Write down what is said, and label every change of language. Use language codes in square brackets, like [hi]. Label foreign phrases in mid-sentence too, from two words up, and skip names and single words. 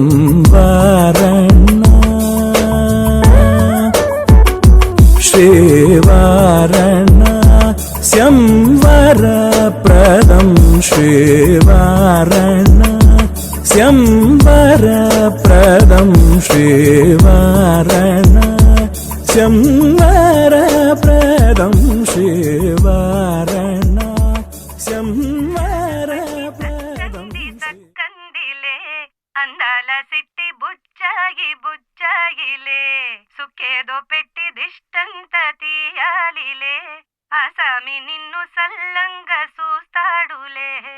[sa] वारणा श्रीवारणा स्यंवरप्रदं, श्रीवारणा स्यंवरप्रदं, श्रीवारणा स्यंवरप्रदं, श्रीवारणा स्यंवरप्रदं. [te] అందాల సిట్టి బుచ్చాయి బుచ్చాయిలే, సుఖేదో పెట్టి దిష్టంత తీయాలిలే, ఆసామి నిన్ను సల్లంగా చూస్తాడులే.